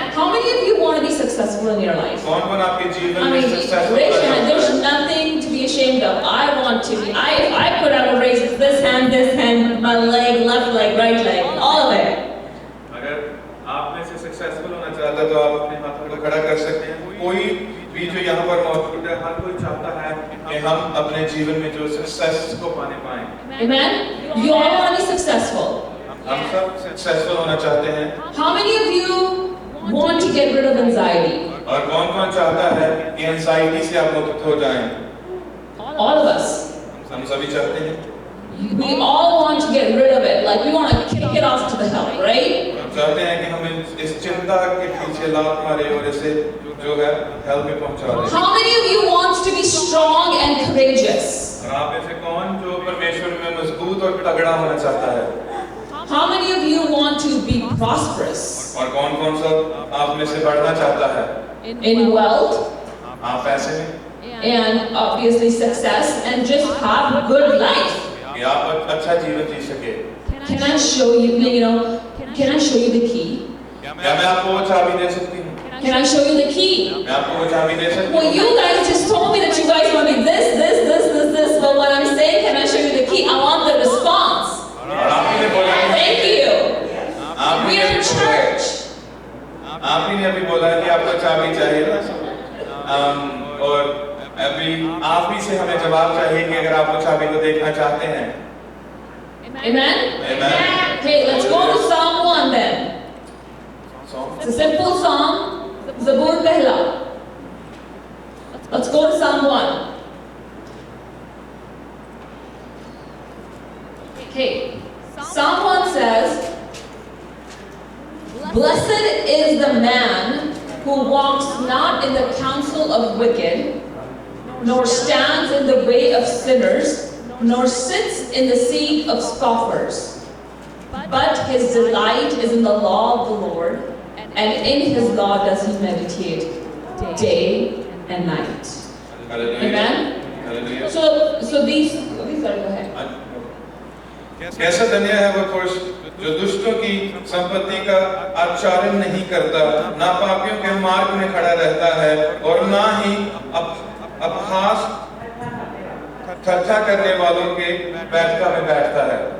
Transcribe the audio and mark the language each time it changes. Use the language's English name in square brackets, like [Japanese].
[English] How many of you want to be successful in your life? [Hindi] कौन-कौन आपके जीवन [English] I [Hindi] में [English] mean, successful raise your hand. There's nothing to be ashamed of. I want to be. If I could, I would raise this hand, my leg, left leg, right leg, all of it. [Hindi] अगर आप में से successful होना चाहता है तो आप अपने हाथों को खड़ा कर सकते हैं। कोई भी जो यहाँ पर मौजूद है, हर कोई चाहता है कि हम अपने जीवन में जो सक्सेस को पाने पाएं। [English] Amen? You all want to be successful. [Hindi] हम सब सक्सेसफुल होना चाहते हैं। [English] How many of you want to get rid of anxiety? [Hindi] और कौन-कौन चाहता है कि एंजाइटी से आप मुक्त हो जाएं? [English] All of us. [Hindi] हम सभी चाहते हैं। [English] We all want to get rid of it. Like we want to kick it off to the hell, right? [Hindi] हम चाहते हैं कि हम इस चिंता के पीछे लात मारे और इसे जो है हेल में पहुंचा दें। [English] How many of you wants to be strong and courageous? [Hindi] और आप में से कौन जो परमेश्वर में मजबूत और तगड़ा होना चाहता है? [English] How many of you want to be prosperous? [Hindi] और कौन-कौन सा आप में से बढ़ना चाहता है? [English] In wealth [Hindi] आप पैसे में, [English] and obviously success and just have a good life. [Hindi] कि आप अच्छा जीवन जी सके। [English] Can I show you, can I show you the key? [Hindi] क्या मैं आपको वो चाबी दे सकती हूँ? [English] Can I show you the key? [Hindi] मैं आपको वो चाबी दे सकती [English] Well, [Hindi] हूँ? [English] you guys just told me that you guys want to be this, but what I'm saying, can I show you the key? I want the response. [Hindi] और आप ही ने बोला कि [English] Thank you. [Hindi] आप ही [English] We're in [Hindi] ने [English] church. [Hindi] आप ही ने अभी बोला कि आपको चाबी चाहिए और अभी आप ही से हमें जवाब चाहिए कि अगर आप वो चाबी को देखना चाहते हैं। [English] Amen? Amen. Okay, let's go to Psalm 1 then. It's a simple psalm. [Hindi] Zabur Pehla. [English] Let's go to Psalm 1. Okay. Psalm 1 says, Blessed is the man who walks not in the counsel of wicked, nor stands in the way of sinners, nor sits in the seat of scoffers. But his delight is in the law of the Lord, and in his law does he meditate day and night. Amen? Hallelujah. So these, sorry, go ahead. [Hindi] कैसा धन्य है वो पुरुष जो दुष्टों की संपत्ति का आचरण नहीं करता, ना पापियों के मार्ग में खड़ा रहता है और ना ही अपहास ठट्ठा करने वालों के बैठका में बैठता है।